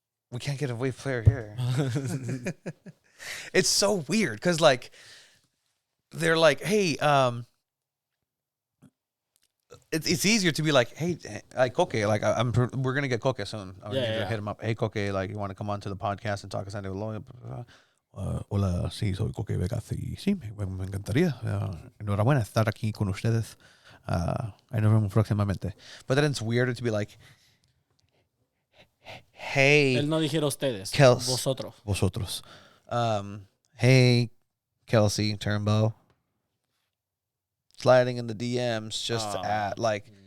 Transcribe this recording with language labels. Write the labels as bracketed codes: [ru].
[en] We can't get a wave player here. It's so weird because, like, they're like, hey, it's easier to be like, hey, like, Koke, like, we're gonna get Koke soon. I'm gonna hit him up. Hey, Koke, like, you want to come on to the podcast and talk to San Diego Loyal? [es] Hola, sí, soy Koke Vegas y sí, me encantaría. Enhorabuena estar aquí con ustedes. [en] I know próximamente. But then it's weirder to be like, hey, [es] Él no dijera ustedes. [en] Kels- [es] Vosotros. [en] hey, Kelsey Turnbow, sliding in the DMs just to add, like,